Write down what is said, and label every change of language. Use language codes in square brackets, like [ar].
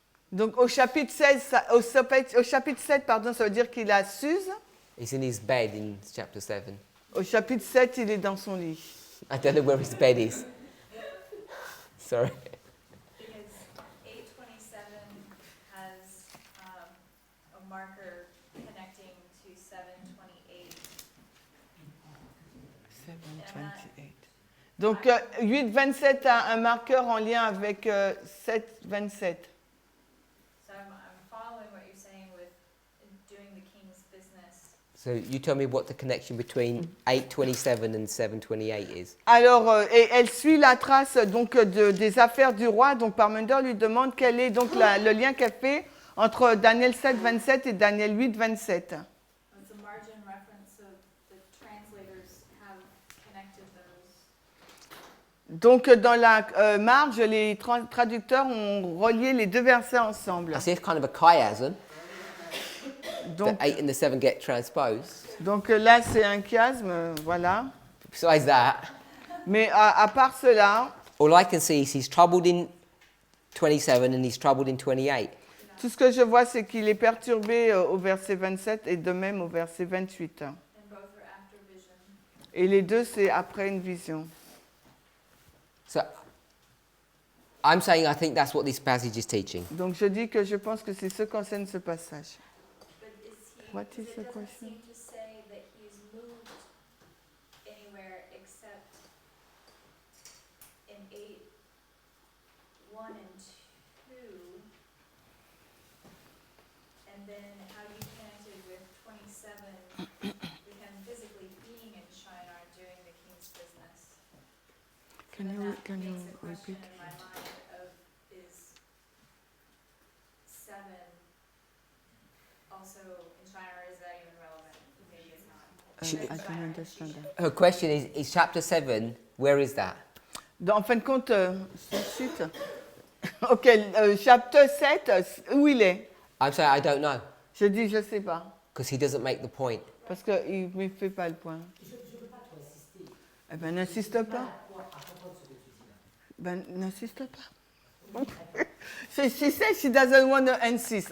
[fr] Donc au chapitre 16, au chapitre 7, pardon, ça veut dire qu'il a Suse. [en] He's in his bed in chapter 7. [fr] Au chapitre 7, il est dans son lit. [en] I don't know where his bed is. Sorry. Because 827 has a marker connecting to 728. 728. [fr] Donc 827 a un marqueur en lien avec 727. [en] So I'm following what you're saying with doing the king's business. So you tell me what the connection between 827 and 728 is. [fr] Alors, et elle suit la trace donc des affaires du roi. Donc Parminder lui demande quel est donc le lien qu'elle fait entre Daniel 7, 27 et Daniel 8, 27. [en] It's a margin reference, so the translators have connected those. [fr] Donc dans la marge, les traducteurs ont relié les deux versets ensemble. [en] I see it's kind of a chiasm. [fr] Donc, [en] The 8 and the 7 get transposed. [fr] donc là, c'est un chiasme, voilà. [en] Besides that, [fr] Mais à part cela, [en] all I can see is he's troubled in 27 and he's troubled in 28. [fr] tout ce que je vois, c'est qu'il est perturbé au verset 27 et de même au verset 28. [en] And both are after vision. [fr] Et les deux, c'est après une vision. [en] So I'm saying I think that's what this passage is teaching. [fr] Donc je dis que je pense que c'est ce qu'enseigne ce passage. [en] But is he, What is the it doesn't question? seem to say that he's moved anywhere except in 8, 1 and 2. And then how you connected with 27 with him physically being in Shinar doing the king's business. So then that makes a question in my mind of is 7 also in Shinar, is that even relevant? Maybe it's not. I don't understand that. Her question is chapter 7, where is that? [fr] En fin de compte, son site. Ok, chapitre 7, où il est? [en] I'm saying I don't know, [fr] Je dis, je sais pas. [en] because he doesn't make the point. [fr] Parce qu'il ne me fait pas le point. Je ne peux pas trop insister. Eh ben, n'insiste pas. À comprendre ce que tu dis là. Ben, n'insiste pas. [en] She said she doesn't want to insist.